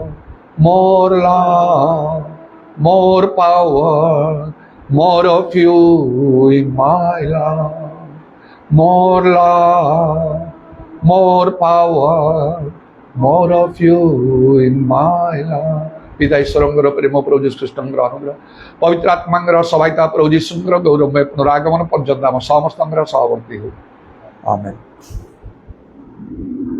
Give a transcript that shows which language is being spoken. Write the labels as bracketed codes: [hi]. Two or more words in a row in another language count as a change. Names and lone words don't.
[en] More love, more power, more of you in my life. More love, more power, more of you in my life. [or] ପିତା ଈଶ୍ୱରଙ୍କର ପ୍ରେମ, ପ୍ରଭୁ ଯୀଶୁ ଖ୍ରୀଷ୍ଟଙ୍କର ଅନୁଗ୍ରହ, ପବିତ୍ର ଆତ୍ମାଙ୍କର ସହାୟତା, ପ୍ରଭୁ ଯୀଶୁଙ୍କର ଗୌରବମୟ ପୁନରାଗମନ ପର୍ଯ୍ୟନ୍ତ ଆମ ସମସ୍ତଙ୍କର ସହବର୍ତ୍ତୀ ହଉ, ଆମେନ୍।